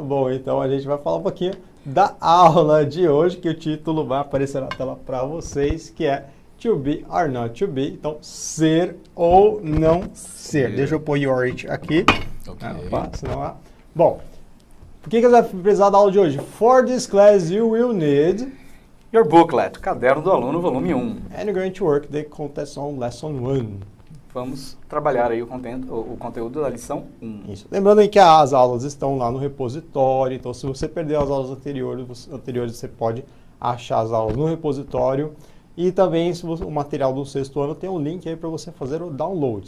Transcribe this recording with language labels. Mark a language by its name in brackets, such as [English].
[Portuguese] Bom, então a gente vai falar um pouquinho da aula de hoje, que o título vai aparecer na tela para vocês, que é [English] To be or not to be. [Portuguese] Então, ser ou não ser. Deixa eu pôr your it aqui. Senão, bom, por que você vai precisar da aula de hoje? [English] For this class you will need your booklet, Caderno do Aluno, volume 1. And you're going to work the content on lesson 1. [Portuguese] Vamos trabalhar aí o conteúdo da lição 1. Isso. Lembrando aí que as aulas estão lá no repositório, então se você perdeu as aulas anteriores você pode achar as aulas no repositório. E também o material do 6º ano tem um link aí para você fazer o download.